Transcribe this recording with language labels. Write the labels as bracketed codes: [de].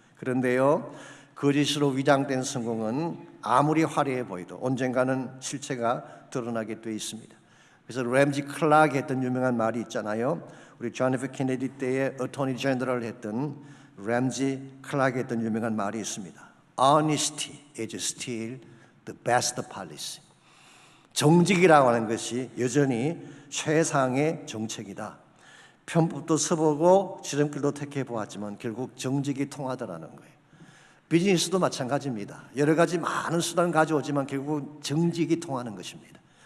[ko] 그런데요, 거짓으로 위장된 성공은 아무리 화려해 보여도 언젠가는 실체가 드러나게 돼 있습니다. 그래서 램지 클락이 했던 유명한 말이 있잖아요. 우리 존 F 케네디 때의 어토니 제너럴 했던 램지 클락이 했던 유명한 말이 있습니다. [en] Honesty is still the best policy. [ko] 정직이라고 하는 것이 여전히 최상의 정책이다. 편법도 써보고 지름길도 택해 보았지만 결국 정직이 통하더라는 거예요. 비즈니스도 마찬가지입니다. 여러 가지 많은 수단을 가져오지만 결국 정직이 통하는 것입니다.